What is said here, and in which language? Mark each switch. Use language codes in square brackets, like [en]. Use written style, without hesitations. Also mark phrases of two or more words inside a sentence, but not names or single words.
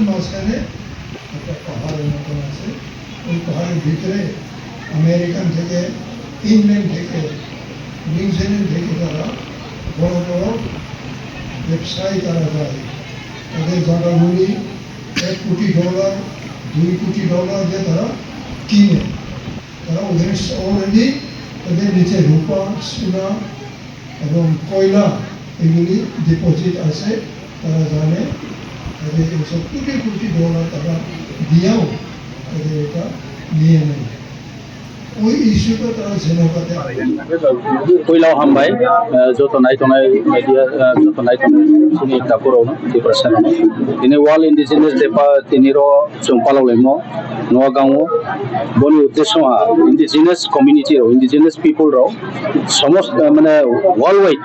[bn] মাঝখানে একটা পাহাড়ের মতন আছে ওই পাহাড়ের ভিতরে আমেরিকান থেকে ইংল্যান্ড থেকে নিউজিল্যান্ড থেকে তারা বড় বড় ব্যবসায়ী তারা যায় তাদের জায়গাগুলি $1 কোটি $2 কোটি দিয়ে তারা কিনে তারা ওদের অলরেডি তাদের নিচে রূপা সোনা এবং কয়লা এগুলি ডিপোজিট আছে, তারা জানে। তাদের এইসব কোটি কোটি ডলার তারা দিয়েও তাদের এটা নিয়ে নেয়। ওই ইস্যুটা তারা ঝেনকাতে [brx] पहिलाव हामबाय जत नायथ'नाय मेडिया जत नायथ'नाय जोंनि दापुरावनो डिप्रेसनाव दिनै [en] World Indigenous Day [brx] दिनैर' जों पालावलायमो नगावआव बनि उद्देश्यआ [en] indigenous community indigenous people [brx] समस्त माने [en] world wide